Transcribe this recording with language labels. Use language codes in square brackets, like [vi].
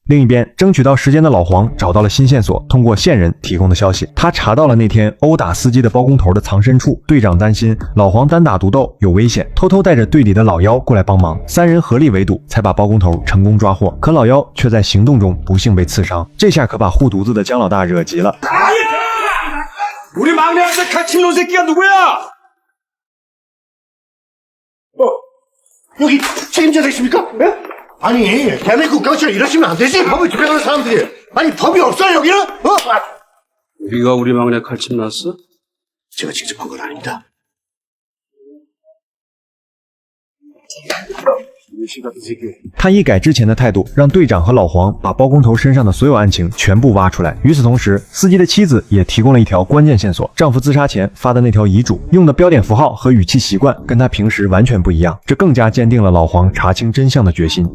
[zh] 另一边，争取到时间的老黄找到了新线索，通过线人提供的消息，他查到了那天殴打司机的包工头的藏身处。队长担心老黄单打独斗有危险，偷偷带着队里的老幺过来帮忙，三人合力围堵，才把包工头成功抓获。可老幺却在行动中不幸被刺伤，这下可把护犊子的姜老大惹急了。 [ko] 우리 막내한테 같이 논 새끼가 누구야? 여기 책임자가 있습니까? 예? 아니, 대한민국 경찰 이러시면 안 되지. 법을 집행하는 사람들이. 아니, 법이 없어요, 여기는? 우리가 우리 막내 칼집 났어? 제가 직접 한 건 아닙니다. [zh] 他一改之前的态度，让队长和老黄把包工头身上的所有案情全部挖出来。与此同时，司机的妻子也提供了一条关键线索：丈夫自杀前发的那条遗嘱，用的标点符号和语气习惯跟他平时完全不一样，这更加坚定了老黄查清真相的决心。